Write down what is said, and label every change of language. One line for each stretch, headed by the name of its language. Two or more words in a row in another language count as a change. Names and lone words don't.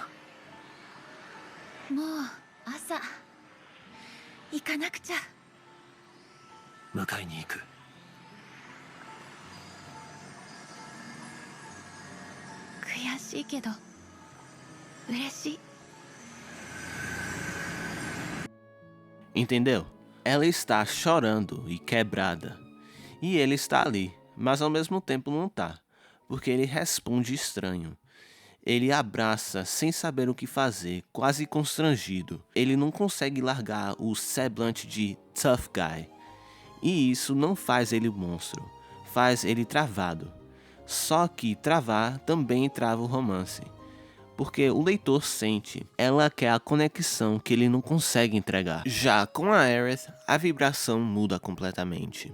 Japanese: もう朝行かなくちゃ。迎えに行く。悔しいけど嬉しい。
Portuguese: Entendeu? Ela está chorando e quebrada. E ele está ali, mas ao mesmo tempo não tá, porque ele responde estranho. Ele abraça sem saber o que fazer, quase constrangido. Ele não consegue largar o semblante de
English: tough guy.
Portuguese: E isso não faz ele monstro, faz ele travado. Só que travar também trava o romance. Porque o leitor sente, ela quer a conexão que ele não consegue entregar. Já com a Aerith, a vibração muda completamente.